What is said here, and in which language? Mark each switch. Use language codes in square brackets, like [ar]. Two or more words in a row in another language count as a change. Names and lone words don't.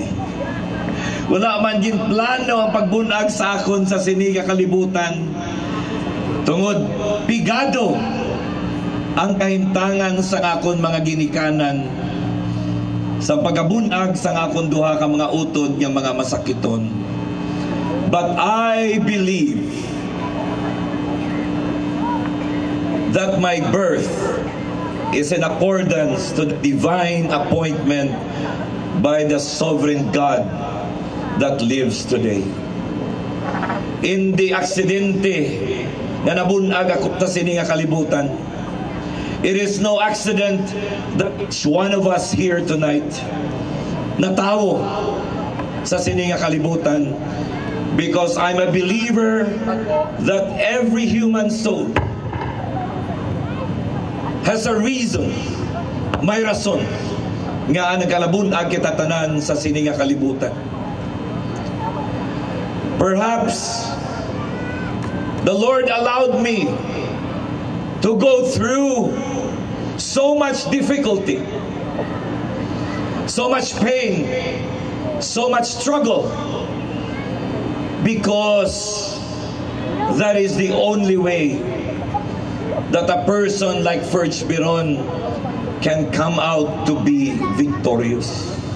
[hil] Wala man gin plano ang pagbunag sa akon sa siniga kalibutan tungod bigado ang kahimtangan sa akon mga ginikanan sa pagabunag sa akon duha ka mga utod nga mga masakiton. [en] But I believe that my birth is in accordance to the divine appointment by the sovereign God that lives today. In the [hil] aksidente na nabunag ako sa sininga kalibutan, [en] it is no accident that each one of us here tonight [hil] natawo sa sininga kalibutan, [en] because I'm a believer that every human soul has a reason, [hil] may rason nga nagalabunag kita tanan sa sininga kalibutan. [en] Perhaps the Lord allowed me to go through so much difficulty, so much pain, so much struggle, because that is the only way that a person like Ferge Biron can come out to be victorious.